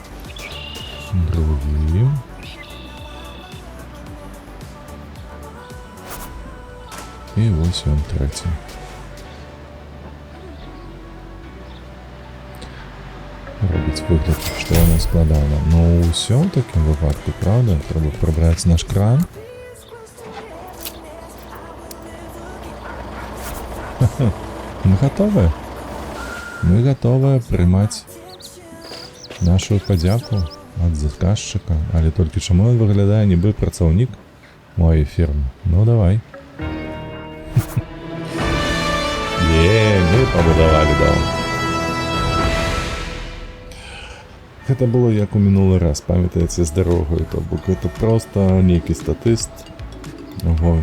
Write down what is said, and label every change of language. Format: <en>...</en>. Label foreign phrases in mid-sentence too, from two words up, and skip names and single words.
<be>Другі. І вось ён трэці. Робіць выгляд, што яна складана. Ну, ўсё ў такім выпадку, правда? Трэба прыбраць наш кран. Мы готовы? Мы готовы прымаць нашу падзяку ад заказчыка. Але толькі чаму ён выглядае нібы працаўнік моей фірмы? Ну, давай. Мы пабудавалі дом. Гэта было як у мінулы раз, памятаеце, з дарогаю, то бок гэта проста нейкі статыст.</be>